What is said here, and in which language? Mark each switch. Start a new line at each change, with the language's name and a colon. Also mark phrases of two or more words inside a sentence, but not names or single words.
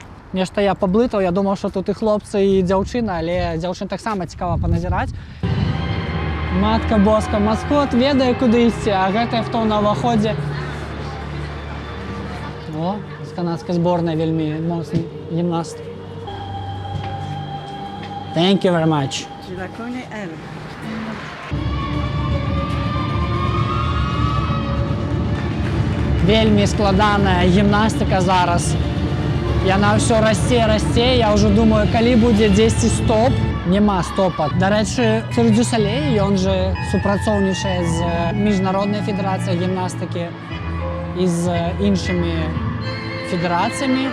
Belarusian: Нешта я паблытаў, я думаў, што тут і хлопцы, і дзяўчына, але дзяўчын таксама цікава паназіраць.
Polish: Matka boska,
Belarusian: маскот ведае, куды ісці, а гэта хто на ўваходзе. О, з канадскай зборнай вельмі моцны гімнаст.
English: Thank you very much.
French: Je la connais, elle.
Belarusian: Вельмі складаная гімнастыка зараз. Яна ўсё расце, я ўжо думаю, калі будзе дзесьці стоп. Няма стопа. Дарэчы, Цирк дю Солей, ён жа супрацоўнічае з міжнароднай федэрацыяй гімнастыкі і з іншымі федэрацыямі.